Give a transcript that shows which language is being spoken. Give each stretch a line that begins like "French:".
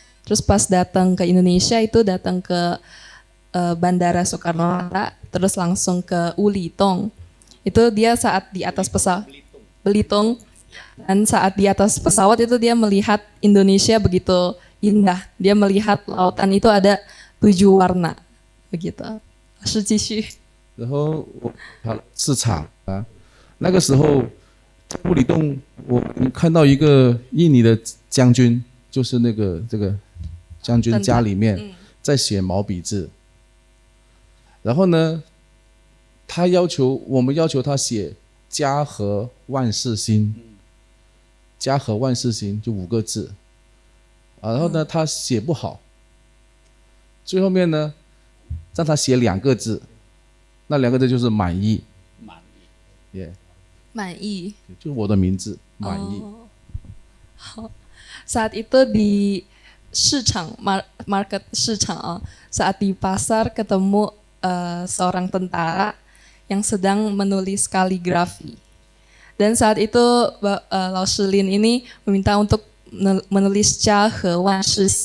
Indonesian: Terus pas datang ke Indonesia itu datang ke Bandara Soekarno-Hatta, terus langsung ke Ulitong. Itu dia saat di atas pesawat Belitung. Dan saat di atas pesawat itu dia melihat Indonesia begitu indah. Dia melihat lautan itu ada 7 warna, begitu.
Chinese: 是继续。然后我跑市场啊，那个时候在布里洞，我看到一个印尼的将军，就是这个将军家里面在写毛笔字。然后呢，我们要求他写家和万事兴。家和万事兴就5个字，然后呢，他写不好，最后面呢，让他写2个字，那2个字就是满意，满意，就是我的名字，满意。
Indonesian: 好，saat itu di市场 market 市场saat di pasar ketemu seorang tentara yang sedang menulis kaligrafi. Dan saat itu Lao Shilin ini meminta untuk menulis Jia He Wan Shi.